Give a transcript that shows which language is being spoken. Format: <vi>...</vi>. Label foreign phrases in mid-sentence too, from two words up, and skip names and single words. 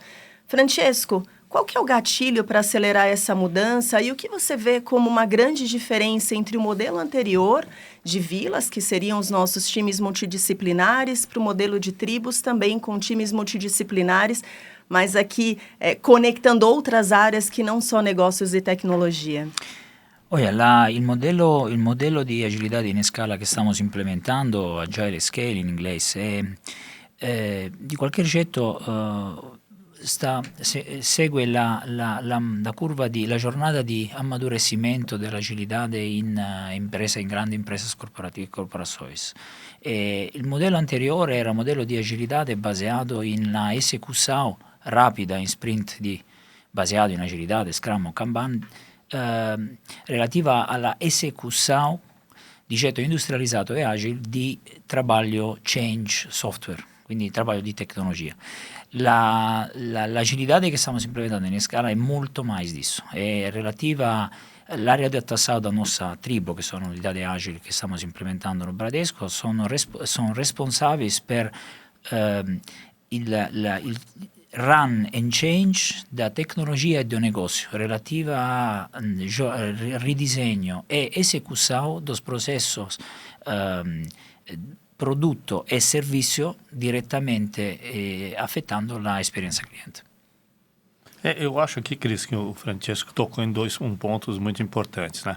<pt>Francesco, qual que é o gatilho para acelerar essa mudança e o que você vê como uma grande diferença entre o modelo anterior de vilas, que seriam os nossos times multidisciplinares, para o modelo de tribos também com times multidisciplinares, mas aqui conectando outras áreas que não só negócios e tecnologia? Olha,</pt> <it>il modello di agilità in scala che stiamo implementando,</it> <en>Agile Scale</en> <it>in inglese, di qualche getto segue la curva la giornata di amadurecimento dell'agilità in grandi imprese corporative e corporações. Il modello anteriore era un modello di agilità basato in la</it> <pt>execução rápida</pt> <it>in sprint baseado in agilità, Scrum o Kanban, relativa alla execução di getto industrializzato e agile di trabalho</it> <en>change software,</en> <it>quindi trabalho di tecnologia. L'agilità che stiamo implementando in scala è molto</it> <pt>mais disso,</pt> <it>è relativa all'area di adaptação da nostra tribo, che sono unità agili che stiamo implementando no Bradesco, sono responsabili per</it> <pt>il</pt> <en>run and change</en> <pt>da tecnologia e do negócio, relativa a ridisegno e execução dos processos produto e serviço diretamente afetando a experiência cliente. Eu acho aqui, Cris, que o Francesco tocou em pontos muito importantes, né?</pt>